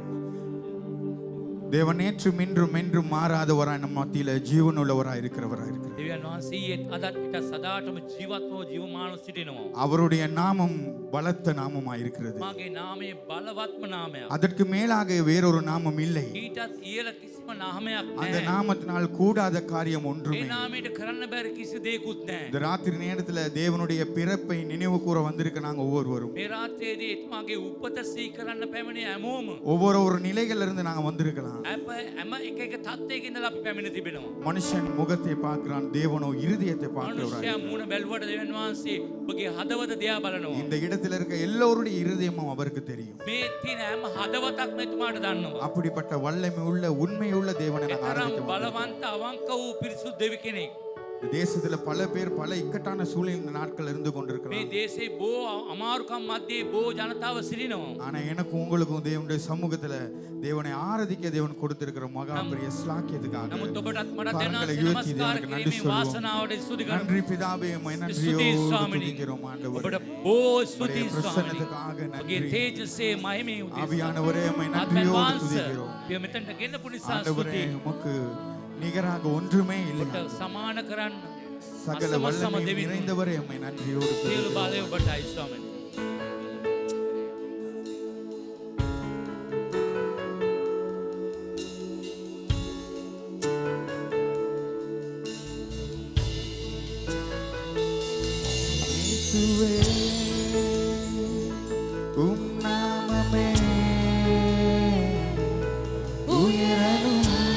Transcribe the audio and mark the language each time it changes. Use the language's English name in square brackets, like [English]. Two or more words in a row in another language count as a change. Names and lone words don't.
[Tamil] தேவன் நேற்றும் இன்றும் என்றும் மாறாதவராய் நம்ம மத்தியில ஜீவன் உள்ளவராய் இருக்கிறவராய் இருக்கிறார். [Sinhala] දෙවියන් වහන්සේ ඊයේත් අදත් ඊට සදාටම ජීවත්ව ජීවමානව සිටිනවා. [Tamil] அவருடைய நாமம் பலத்த நாமமாய் இருக்கிறது. [Sinhala] මාගේ නාමය බලවත්ම නාමයක්. [Tamil] அதற்கு மேலாக வேறொரு நாமம் இல்லை. [Sinhala] ඊටත් ඉහළ කිසිම නාමයක් [Tamil] அந்த [Sinhala] නැහැ. [Tamil] நாமத்தினால் கூடாத காரியம் [Sinhala] ඒ [Tamil] ஒன்றுமே. [Sinhala] නාමයට කරන්න බැරි කිසි දෙයක්වත් නැහැ. [Tamil] இந்த ராத்திரி நேரத்துல தேவனுடைய பிறப்பை நினைவு கூற வந்திருக்க நாங்க ஒவ்வொருவரும் [Sinhala] මේ රාත්‍රියේදී එතුමාගේ උපත සිහි කරන්න පැමිණි හැමෝම [Tamil] ஒவ்வொரு நிலைகள்ல இருந்து நாங்க வந்திருக்கலாம். [Sinhala] හැම එක එක තත්ත්වයක ඉඳලා අපි පැමිණ තිබෙනවා. [Tamil] மனுஷன் முகத்தை பார்க்கிறான், தேவனோ இருதயத்தை [Sinhala] මනුෂ්‍යයා [Tamil] பார்க்கிறவராய். [Sinhala] මූණ බැලුවට දෙවියන් වහන්සේ ඔබගේ හදවත දිහා බලනවා. [Tamil] இந்த இடத்துல இருக்க எல்லோருடைய இருதயமும் அவருக்கு தெரியும். [Sinhala] මේ තියෙන හැම හදවතක්ම එතුමාට දන්නවා. [Tamil] அப்படிப்பட்ட வல்லமை உள்ள உண்மை உள்ள தேவனை நாங்க [Sinhala] තරම් [Tamil] ஆராதிக்கிறோம். [Sinhala] බලවන්ත අවංක වූ පිරිසුදු දෙවි කෙනෙක්. [Tamil] இந்த தேசத்துல பல பேர் பல இக்கட்டான சூழ்நிலை இந்த நாட்கள் இருந்து [Sinhala] මේ [Tamil] கொண்டிருக்கிறாங்க. [Sinhala] දේශේ බෝ අමාරුකම් මැද්දේ බෝ ජනතාව සිටිනවා. [Tamil] ஆனா எனக்கும் உங்களுக்கும் தேவனுடைய சமூகத்துல தேவனை ஆராதிக்க தேவன் கொடுத்திருக்கிற மகா பெரிய ஸ்லாக்கியத்துக்காக [Sinhala] නමුත් ඔබටත් මට [Tamil] கரங்களை [Sinhala] දැනගෙන [Tamil] உயர்த்தி [Sinhala] නමස්කාර [Tamil] தேவனுக்கு நன்றி [Sinhala] කිරීමේ [Tamil] சொல்லுவோம். [Sinhala] වාසනාවට ස්තුති කරමු. [Tamil] நன்றி பிதாவே, உம்மை [Sinhala] ස්තුති [Tamil] நன்றியோடு [Sinhala] ස්වාමිනී. [Tamil] துதிக்கிறோம் ஆண்டவரே. [Sinhala] ඔබට බෝ ස්තුති [Tamil] உம்முடைய [Sinhala] ස්වාමිනී. [Tamil] பிரசன்னத்துக்காக [Sinhala] ඔබගේ [Tamil] நன்றி. [Sinhala] තේජසේ මහිමේ උදෙසා. [Tamil] ஆவியானவரே, உம்மை [Sinhala] ආත්මයන් [Tamil] நன்றியோடு [Sinhala] වහන්සේ [Tamil] துதிக்கிறோம். [Sinhala] පිය මෙතනට ගෙන්නපු නිසා [Tamil] ஆண்டவரே, [Sinhala] ස්තුතියි. [Tamil] உமக்கு நிகராக ஒன்றுமே இல்லை. [Sinhala] ඔබට සමාන කරන්න [Tamil] சகல [Sinhala] අසම සම [Tamil] வல்லமை [Sinhala] දෙවියන් [Tamil] நிறைந்தவரே, உம்மை நன்றியோடு [Sinhala] සියලු [Tamil] துதிக்கிறோம். [Sinhala] බලය ඔබටයි ස්වාමිනී. [Tamil] இயேசுவே, உம் நாமமே உயரணும்.